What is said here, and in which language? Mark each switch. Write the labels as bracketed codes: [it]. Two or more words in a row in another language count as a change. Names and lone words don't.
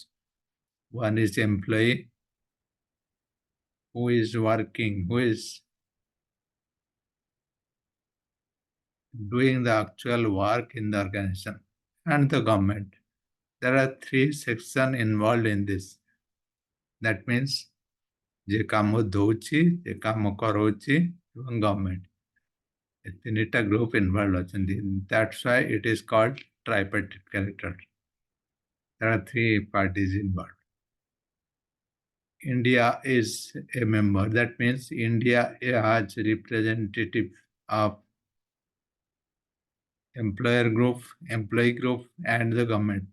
[en] One is employee who is working, who is doing the actual work in the organization, and the government. There are three sections involved in this. That means [or] যে কাମ ଦଉଛି, ଯେ କାମ କରାଉଛି ଏବଂ government. ଏ ତିନିଟା [en] group involved [or] ଅଛନ୍ତି. [en] That's why it is called tripartite character. There are three parties involved. India is a member. That means India has representative of employer group, employee group, and the government.